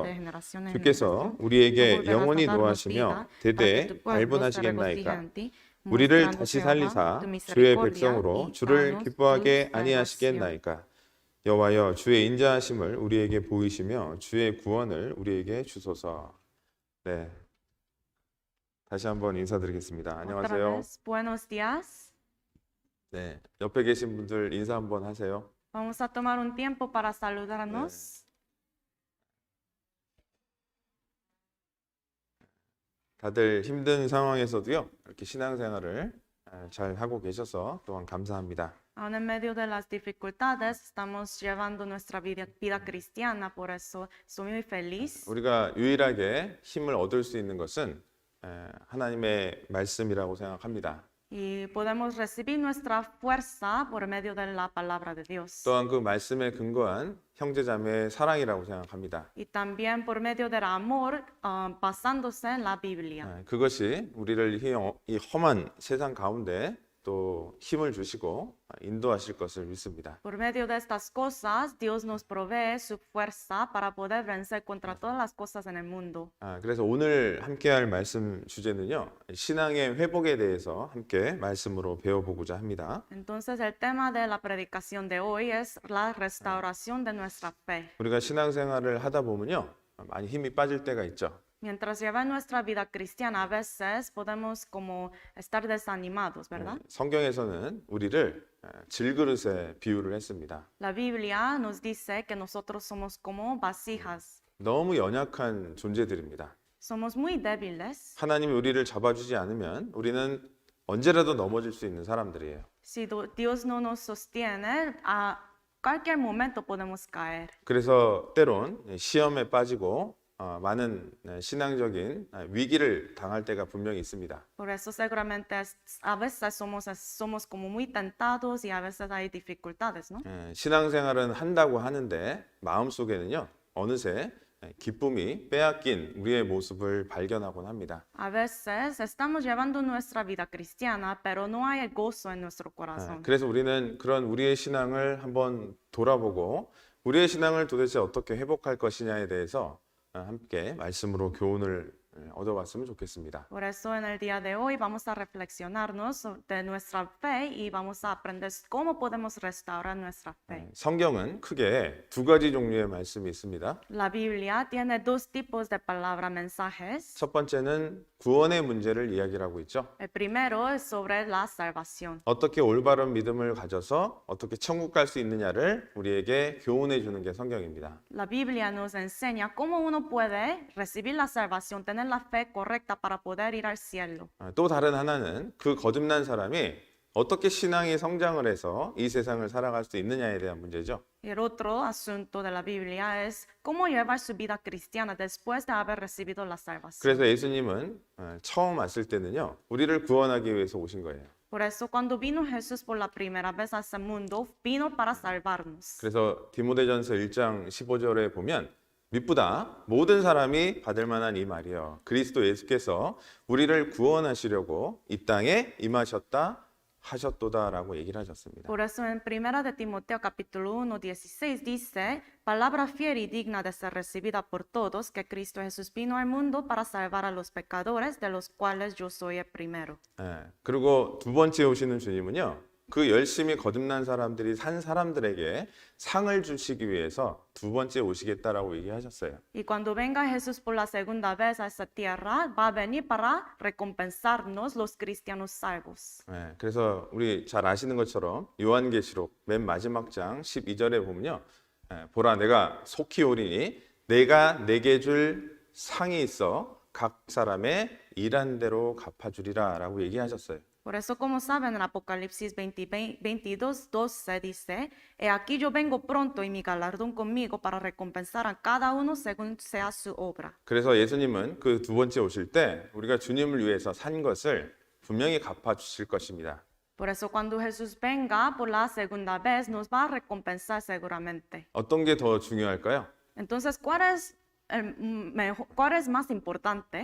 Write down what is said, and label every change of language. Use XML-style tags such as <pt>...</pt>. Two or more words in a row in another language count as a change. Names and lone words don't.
<ko>주께서 우리에게 영원히 노하시며 대대 발분하시겠나이까. 우리를 다시 살리사 주의 백성으로 주를 기뻐하게 아니하시겠나이까. 여호와여, 주의 인자하심을 우리에게 보이시며 주의 구원을 우리에게 주소서. 네, 다시 한번 인사드리겠습니다.</ko> <es>Otra</es> <ko>안녕하세요.</ko> <es>vez, buenos días.</es> <ko>네, 옆에 계신 분들 인사 한번 하세요.</ko> <es>Vamos a tomar un tiempo para saludarnos.</es> <ko>다들 힘든 상황에서도요, 이렇게 신앙생활을 잘 하고 계셔서 또한 감사합니다.</ko> <es>Aún en medio de las dificultades, estamos llevando nuestra vida cristiana, por eso estoy muy feliz.</es> <ko>우리가 유일하게 힘을 얻을 수 있는 것은 하나님의 말씀이라고 생각합니다.</ko> <es>Y podemos recibir nuestra fuerza por medio de la palabra de Dios.</es> <ko>또한 그 말씀에 근거한 형제자매의 사랑이라고 생각합니다.</ko> <es>Y también por medio del amor, basándose en la Biblia.</es> <ko>그것이 우리를 이 험한 세상 가운데 또 힘을 주시고 인도하실 것을 믿습니다.</ko> <es>Por medio de estas cosas, Dios nos provee su fuerza para poder vencer contra todas las cosas en el mundo.</es> <ko>그래서 오늘 함께할 말씀 주제는요, 신앙의 회복에 대해서 함께 말씀으로 배워보고자 합니다.</ko> <es>Entonces, el tema de la predicación de hoy es la restauración de nuestra fe.</es> <ko>우리가 신앙생활을 하다 보면요, 많이 힘이 빠질 때가 있죠.</ko> <es>Mientras lleva nuestra vida cristiana, a veces podemos como estar desanimados, ¿verdad?</es> <ko>성경에서는 우리를 질그릇에 비유를 했습니다.</ko> <es>La Biblia nos dice que nosotros somos como vasijas.</es> <ko>너무 연약한 존재들입니다.</ko> <es>Somos muy débiles.</es> <ko>하나님이 우리를 잡아주지 않으면 우리는 언제라도 넘어질 수 있는 사람들이에요.</ko> <es>Si Dios no nos sostiene, a cualquier momento podemos caer.</es> <ko>그래서 때론 시험에 빠지고 많은 신앙적인 위기를 당할 때가 분명히 있습니다.</ko> <es>Por eso seguramente a veces somos como muy tentados y a veces hay dificultades, ¿no?</es> <ko>신앙생활은 한다고 하는데 마음속에는요, 어느새 기쁨이 빼앗긴 우리의 모습을 발견하곤 합니다.</ko> <es>A veces estamos llevando nuestra vida cristiana, pero no hay gozo en nuestro corazón.</es> <ko>그래서 우리는 그런 우리의 신앙을 한번 돌아보고 우리의 신앙을 도대체 어떻게 회복할 것이냐에 대해서 함께 말씀으로 교훈을 얻어봤으면 좋겠습니다.</ko> <es>Por eso en el día de hoy vamos a reflexionarnos de nuestra fe y vamos a aprender cómo podemos restaurar nuestra fe.</es> <ko>성경은 크게 두 가지 종류의 말씀이 있습니다.</ko> <es>La Biblia tiene dos tipos de palabra mensajes.</es> <ko>첫 번째는 구원의 문제를 이야기하고 있죠.</ko> <es>El primero es sobre la salvación.</es> <ko>어떻게 올바른 믿음을 가져서 어떻게 천국 갈 수 있느냐를 우리에게 교훈해 주는 게 성경입니다.</ko> <es>La Biblia nos enseña cómo uno puede recibir la salvación, tener la fe correcta para poder ir al cielo.</es> <ko>또 다른 하나는 그 거듭난 사람이 어떻게 신앙이 성장을 해서 이 세상을 살아갈 수 있느냐에 대한 문제죠.</ko> <es>El otro asunto de la Biblia es cómo llevar su vida cristiana después de haber recibido la salvación.</es> <ko>그래서 예수님은 처음 왔을 때는요, 우리를 구원하기 위해서 오신 거예요.</ko> <es>Por eso cuando vino Jesús por la primera vez a este mundo, vino para salvarnos.</es> <ko>그래서 디모데전서 1장 15절에 보면 미쁘다 모든 사람이 받을 만한 이 말이요, 그리스도 예수께서 우리를 구원하시려고 이 땅에 임하셨다 하셨도다라고 얘기를 하셨습니다.</ko> <es>Por eso en Primera de Timoteo capítulo 1:16 dice, palabra fiel y digna de ser recibida por todos, que Cristo Jesús vino al mundo para salvar a los pecadores, de los cuales yo soy el primero.</es> <ko>그리고 두 번째 오시는 주님은요, 그 열심히 거듭난 사람들이 산 사람들에게 상을 주시기 위해서 두 번째 오시겠다라고 얘기하셨어요.</ko> <es>Y cuando venga Jesús por la segunda vez a esta tierra, va a venir para recompensarnos los cristianos salvos.</es> <ko>네, 그래서 우리 잘 아시는 것처럼 요한계시록 맨 마지막 장 12절에 보면요. 보라 내가 속히 오리니 내가 내게 줄 상이 있어 각 사람의 일한 대로 갚아주리라 라고 얘기하셨어요.</ko> <es>Por eso, como saben, en Apocalipsis 22:12 dice, He aquí yo vengo pronto y mi galardón conmigo para recompensar a cada uno según sea su obra.</es> <ko>그래서 예수님은 그 두 번째 오실 때 우리가 주님을 위해서 산 것을 분명히 갚아주실 것입니다.</ko> <es>Por eso, cuando Jesús venga por la segunda vez, nos va a recompensar seguramente.</es> <ko>어떤 게 더 중요할까요?</ko> <es>Entonces, ¿cuál es más importante?</es>